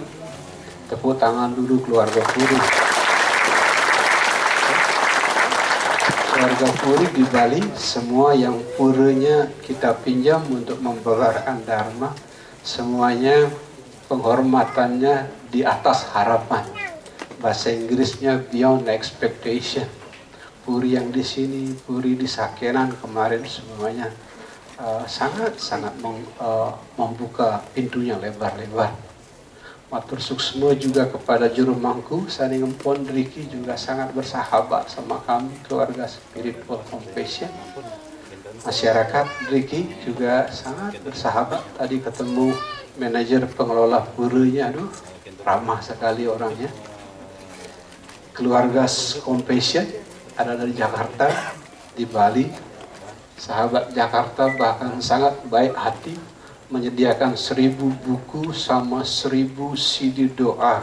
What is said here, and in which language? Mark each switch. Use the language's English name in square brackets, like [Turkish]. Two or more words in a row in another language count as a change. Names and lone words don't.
[Indonesian] Tepuk tangan dulu keluarga Puri. Keluarga Puri di Bali, semua yang puranya kita pinjam untuk membalarkan Dharma, semuanya penghormatannya di atas harapan. Bahasa Inggrisnya [English] beyond expectation. [Indonesian] Puri yang di sini, Puri di Sakenan kemarin semuanya sangat membuka pintunya lebar-lebar. [Balinese] Matur suksma [Indonesian] juga kepada juru mangku Saning Empon Riki, juga sangat bersahabat sama kami keluarga Spiritual Compassion. Masyarakat Riki juga sangat bersahabat. Tadi ketemu manajer pengelola puranya, aduh ramah sekali orangnya. Keluarga Compassion ada dari Jakarta, di Bali, sahabat Jakarta bahkan sangat baik hati, menyediakan 1000 buku sama 1000 CD doa.